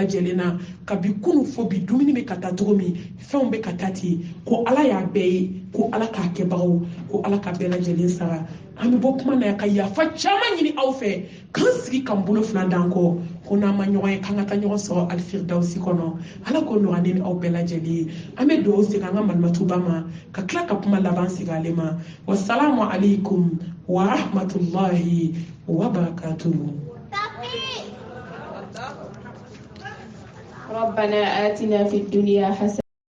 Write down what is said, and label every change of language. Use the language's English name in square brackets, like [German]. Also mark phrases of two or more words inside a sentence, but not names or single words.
[Bambara] lajɛlen na kabi kunu fo bi dumuni bɛ ka taa cogo min fɛnw bɛ ka taa ten ko ala y'a bɛɛ ye ko ala k'a kɛbagaw ko ala ka bɛɛ lajɛlen sara an bɛ bɔ kuma na ka yafa caman ɲini aw fɛ k'an sigi k'an bolo fila d'an kɔ ko n'an ma ɲɔgɔn ye k'an ka taa ɲɔgɔn sɔrɔ alfirdausi kɔnɔ ala ko nɔgɔya ne ni aw bɛɛ lajɛlen ye an bɛ dugawu segin an ka Malimatuba ma ka tila ka kuma laban segin ale ma [Arabic] والسلام عليكم ورحمة الله وبركاته. ربنا آتنا في الدنيا حسنة